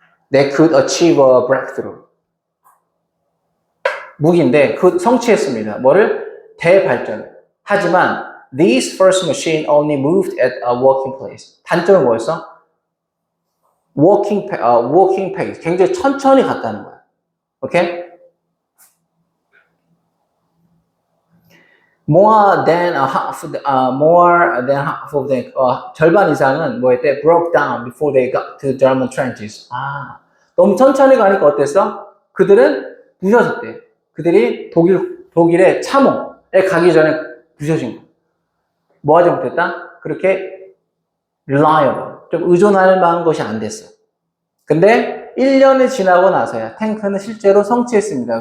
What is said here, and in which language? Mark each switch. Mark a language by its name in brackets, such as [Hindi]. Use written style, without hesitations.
[English] They could achieve a breakthrough. [Korean] 무기인데 그 성취했습니다. 뭐를? 대발전을. 하지만 [English] this first machine only moved at a walking pace. [Korean] 단점은 뭐였어? [English] walking pace. [Korean] 굉장히 천천히 갔다는 거야. 오케이? [English] more than half of them, [Korean] 절반 이상은 뭐였대? [English] broke down before they got to German trenches. [Korean] 너무 천천히 가니까 어땠어? 그들은 부셔졌대. 그들이 독일의 참호에 가기 전에 부셔진 거. 뭐 하지 못했다? 그렇게 reliable, 좀 의존할 만한 것이 안 됐어. 근데 1년이 지나고 나서야 탱크는 실제로 성취했습니다.